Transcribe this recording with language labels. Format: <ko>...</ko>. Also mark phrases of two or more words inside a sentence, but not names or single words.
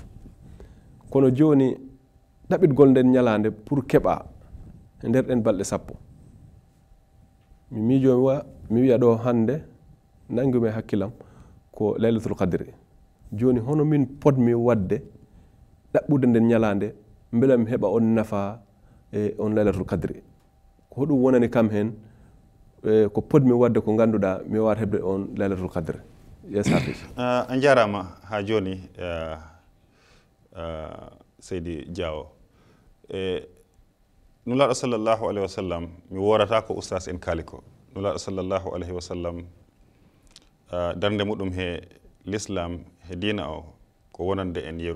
<ff>Kono joni ɗaɓitgol nden ñalande pour keɓa e nder ɗen balɗe 10 mi miijomi mi wiya ɗo hande nangumi hakkilam ko</ff> <ar>laylatul kadr.</ar> <ff>Joni hono min podmi wadde ɗaɓɓude nden ñalande beela mi heɓa on nafa e on</ff> <ar>laylatul kadr.</ar> <ff>Ko hoɗum wonani kam hen ko podmi wadde ko ganduɗa mi wawata heɓde on</ff> <ar>laylatul kadr.</ar> <en>Yes Hafiz.</en> <ff>A jarama ha joni Seydi Diawo. Nulaɗo</ff> <ar>sallllahu alayhi wa sallam</ar> <ff>mi worata ko oustas en kaali ko. Nulaɗo</ff> <ar>sallllahu alayhi wa sallam</ar> <ff>darde muɗum he l'islam he dina o ko wonande en yeru.</ff>